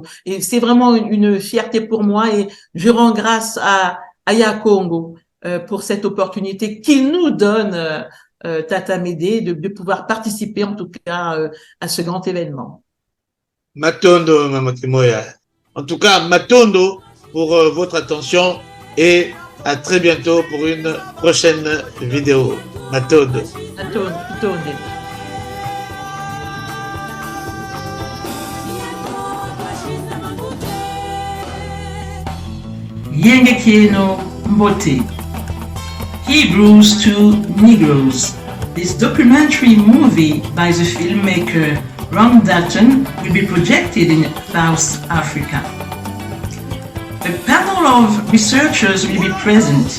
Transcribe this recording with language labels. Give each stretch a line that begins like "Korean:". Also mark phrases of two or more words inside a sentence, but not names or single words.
French: Et c'est vraiment une fierté pour moi et je rends grâce à Aya Congo pour cette opportunité qu'il nous donne, Tata Médée, de pouvoir participer en tout cas à ce grand événement. Matondo, Mama Kimoya. En tout cas, Matondo pour votre attention et à très bientôt pour une prochaine vidéo. Matondo. Matondo.
Kongo: Yengekieno Mbote,
English: Hebrews to Negroes. This documentary movie by the filmmaker Ron Dalton will be projected in South Africa. A panel of researchers will be present.